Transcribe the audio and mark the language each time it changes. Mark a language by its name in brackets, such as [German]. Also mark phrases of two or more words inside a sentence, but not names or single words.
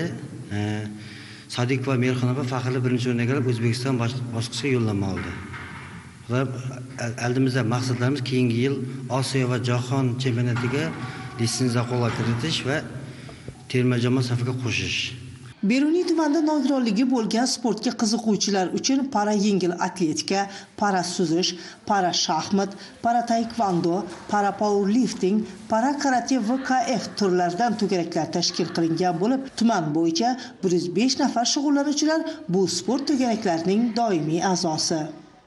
[Uzbek] Sadikova Merxonova faxrli birinchi o'rinni egallab O'zbekiston bosqichiga yo'llanma oldi. Va oldimizda maqsadlarimiz keyingi yil Osiyo va jahon chempionatiga litsenziya qo'lga kiritish va terma jamoa safiga qo'shish. Beruniy tumanida nogironligi bo'lgan sportga qiziquvchilar uchun para yengil atletika, para suzish, para shaxmat, para taekvondo, para powerlifting, para karate va KF turlaridan to'garaklar tashkil qilingan bo'lib, tuman bo'yicha 105 nafar shug'ullanuvchilar bu sport to'garaklarining doimiy a'zosi.